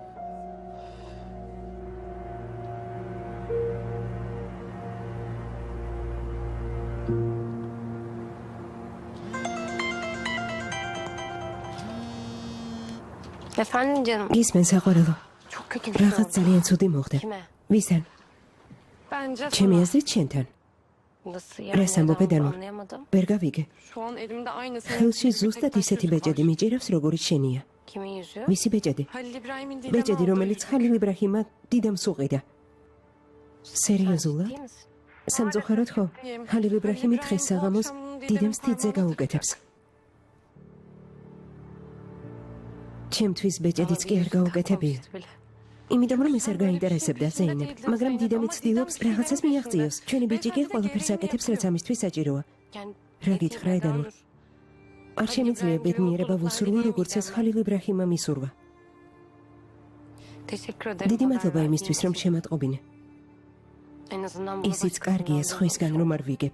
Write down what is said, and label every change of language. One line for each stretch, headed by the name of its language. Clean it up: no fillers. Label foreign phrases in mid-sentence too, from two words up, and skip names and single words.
Turkish: Efendim canım.
Georgian: Gizmen საყვარელო.
Turkish: Çok kötü bir
Georgian: რაღაც ძალიან ცუდი მოხდა.
Turkish: Kime?
Georgian: ვისთან?
Turkish: Bence
Georgian: ჩემი
Turkish: sana.
Georgian: აზრით შენთან.
Turkish: Nasıl
Georgian: რას ამბობ
Turkish: neden
Georgian: ედანო?
Turkish: anlayamadım.
Georgian: ვერ გავიგე.
Turkish: Şu an elimde aynısı.
Georgian: ხელში ზუსტად ისეთი ბეჭედი მიჭირავს, როგორიც შენია.
Turkish: Kimin yüzü?
Georgian: ვისი ბეჭედი?
Turkish: Halil İbrahim'in Didem'e
Georgian: ბეჭედი,
Turkish: aldığı
Georgian: რომელიც
Turkish: yüzü.
Georgian: Halil İbrahim'ა დიდამს უყიდა. სერიოზულად?
Turkish: Ciddi misin?
Georgian: სამწუხაროდ ხო? Halil İbrahim'i დღეს საღამოს დიდემს თითზე გაუკეთებს. ჩემთვის ბეჭედიც კი არ გაუკეთებია. იმიტომ რომ ეს არ გაინტერესებდა ზეინებ, მაგრამ დიდემი ცდილობს რაღაცას მიაღწიოს. ჩვენი ბიჭი კი ყველაფერს აკეთებს, რაც ამისთვის საჭიროა.
Turkish: Yani
Georgian: რა გითხრა ედანო? არ შემიძლია ბედნიერება ვუსურვა, როგორც ეს Halil İbrahim'ა მისურვა.
Turkish: teşekkür ederim.
Georgian: დიდი
Turkish: haber
Georgian: მადლობა
Turkish: verdiğin
Georgian: იმისთვის, რომ
Turkish: için.
Georgian: შემატყობინე. ისიც კარგია სხვისგან რომ არ ვიგებ.